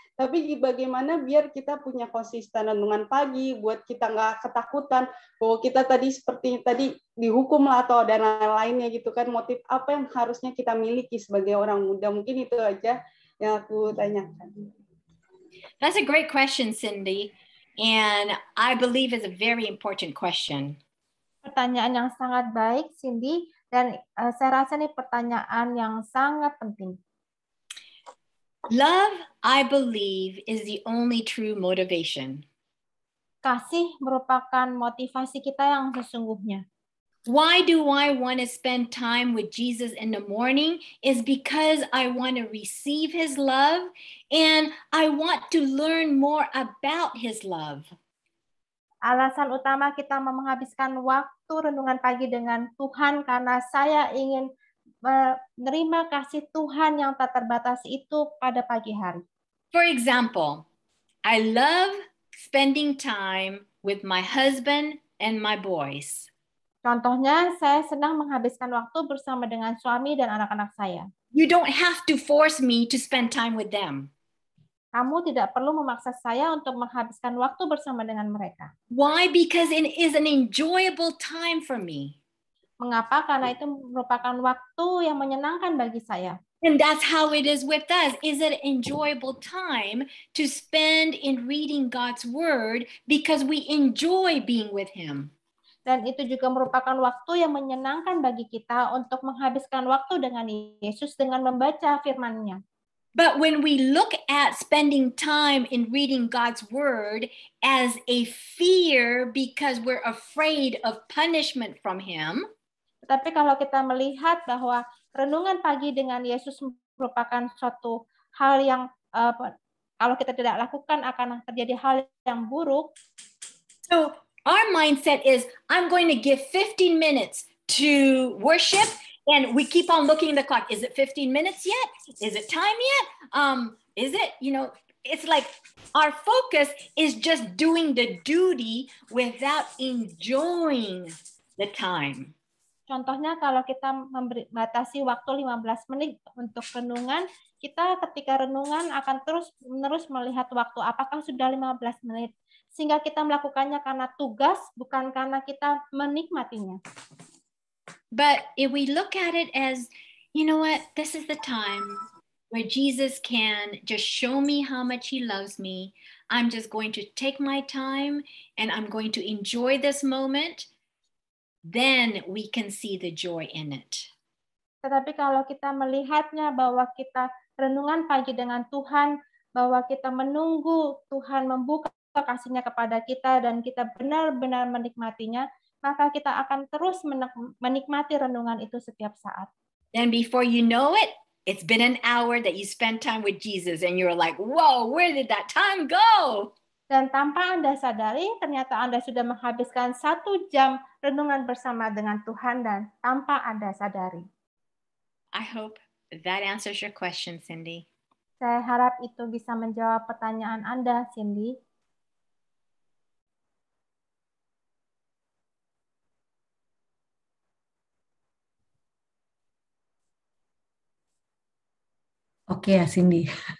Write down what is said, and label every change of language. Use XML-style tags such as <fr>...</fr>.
<id>Tapi bagaimana biar kita punya konsisten renungan pagi, buat kita nggak ketakutan bahwa kita tadi seperti tadi dihukum lah atau dan lain-lainnya gitu kan. Motif apa yang harusnya kita miliki sebagai orang muda? Mungkin itu aja yang aku tanyakan.</id> <en>That's a great question, Cindy, and I believe is a very important question.</en> <id>Pertanyaan yang sangat baik, Cindy, dan saya rasa ini pertanyaan yang sangat penting.</id> <en>Love, I believe, is the only true motivation.</en> <id>Kasih merupakan motivasi kita yang sesungguhnya.</id> <en>Why do I want to spend time with Jesus in the morning? Is because I want to receive his love and I want to learn more about his love.</en> <id>Alasan utama kita menghabiskan waktu renungan pagi dengan Tuhan karena saya ingin menerima kasih Tuhan yang tak terbatas itu pada pagi hari.</id> <en>For example, I love spending time with my husband and my boys.</en> <id>Contohnya, saya senang menghabiskan waktu bersama dengan suami dan anak-anak saya.</id> <en>You don't have to force me to spend time with them.</en> <id>Kamu tidak perlu memaksa saya untuk menghabiskan waktu bersama dengan mereka.</id> <en>Why? Because it is an enjoyable time for me.</en> <id>Mengapa? Karena itu merupakan waktu yang menyenangkan bagi saya.</id> <en>And that's how it is with us. Is it an enjoyable time to spend in reading God's word because we enjoy being with him.</en> <id>Dan itu juga merupakan waktu yang menyenangkan bagi kita untuk menghabiskan waktu dengan Yesus dengan membaca firman-Nya.</id> <en>But when we look at spending time in reading God's word as a fear because we're afraid of punishment from him,</en> <id>tapi kalau kita melihat bahwa renungan pagi dengan Yesus merupakan suatu hal yang kalau kita tidak lakukan akan terjadi hal yang buruk.</id> <en>So our mindset is, I'm going to give 15 minutes to worship. And we keep on looking at the clock. Is it 15 minutes yet? Is it time yet? Is it, it's like our focus is just doing the duty without enjoying the time.</en> <id>Contohnya kalau kita membatasi waktu 15 menit untuk renungan, kita ketika renungan akan terus-menerus melihat waktu. Apakah sudah 15 menit? sehingga kita melakukannya karena tugas, bukan karena kita menikmatinya.</id> <en>But if we look at it as, you know what, this is the time where Jesus can just show me how much he loves me. I'm just going to take my time and I'm going to enjoy this moment. Then we can see the joy in it.</en> <id>Tetapi kalau kita melihatnya bahwa kita renungan pagi dengan Tuhan, bahwa kita menunggu Tuhan membuka kasih-Nya kepada kita dan kita benar-benar menikmatinya, maka kita akan terus menikmati renungan itu setiap saat.</id> <en>Then before you know it, it's been an hour that you spent time with Jesus and you're like, whoa, where did that time go?</en> <id>Dan tanpa Anda sadari, ternyata Anda sudah menghabiskan 1 jam renungan bersama dengan Tuhan dan tanpa Anda sadari.</id> <en>I hope that answers your question, Cindy.</en> <id>Saya harap itu bisa menjawab pertanyaan Anda, Cindy. Oke ya, Cindy.</id>